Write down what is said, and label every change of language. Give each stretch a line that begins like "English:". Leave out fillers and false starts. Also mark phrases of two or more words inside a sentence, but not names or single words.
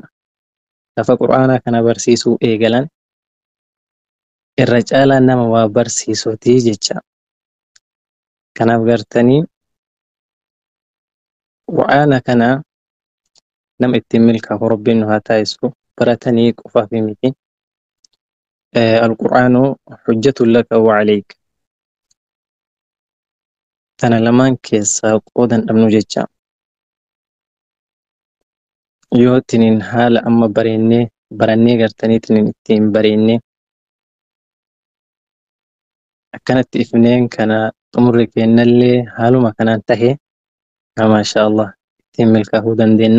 Oromo: Lafa qur'aanaa kana barsiisuu eegalan irra caalaa nama waa barsiisuuti jecha. Kanaaf gartanii qur'aana kana nama ittiin milkaa'u Rabbiin nu haa taasisu baratanii qofaaf miti.
Arabic: القرآن حجة لك و عليك.
Oromo: Tana lamaan keessaa qoodan dhabnu jecha. Yoo tiniin haala amma barannee gartanii tiniin ittiin bareennee akkanatti ifneen kana xumurri kennallee haaluma kanaan tahe
Arabic: ما شاء الله
Oromo: ittiin milkaa'uu dandeenya.